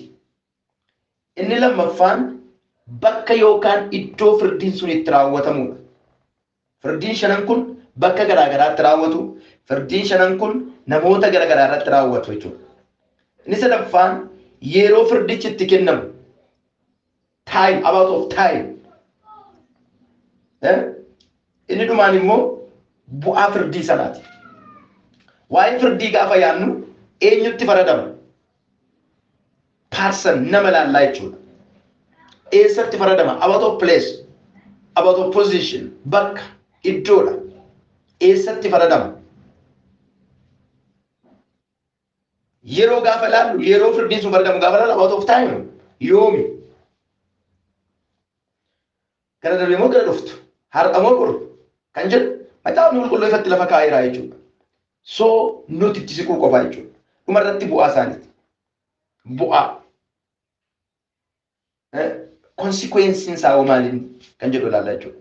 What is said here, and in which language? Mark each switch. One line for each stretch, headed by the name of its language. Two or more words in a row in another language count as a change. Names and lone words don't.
Oromo: Inni lammaffaan bakka yookaan iddoo firdiin sun itti raawwatamudha. Firdiin shanan kun bakka garaagaraatti raawwatu. Firdiin shanan kun namoota garaagaraa irratti raawwatu jechuudha. Inni sadaffaan yeroo firdichi itti kennamu
English: time, about of time.
Oromo: Inni dhumaan immoo bu'aa firdii sanaati. Waa'ee firdii gaafa yaannu eenyutti faradama? Person nama laallaa jechuudha. Eessatti faradama?
English: About of place, about of position,
Oromo: bakka, iddoodha. Eessatti faradama? Yeroo gaafa laallu, yeroo firdiin sun faradamu gaafa laallu
English: about of time.
Oromo: Yoomi? Gara darbee moo gara dhuftu? Har'a moo boru? Kan jedhu macaafni qulqulluu ifatti lafa kaa'eera jechuudha. So nuti itti siquu qofa jechuudha. Dhuma irratti bu'aa isaaniiti. Bu'aa. Consequences isaa maaliin kan jedhu ilaalla jechuudha.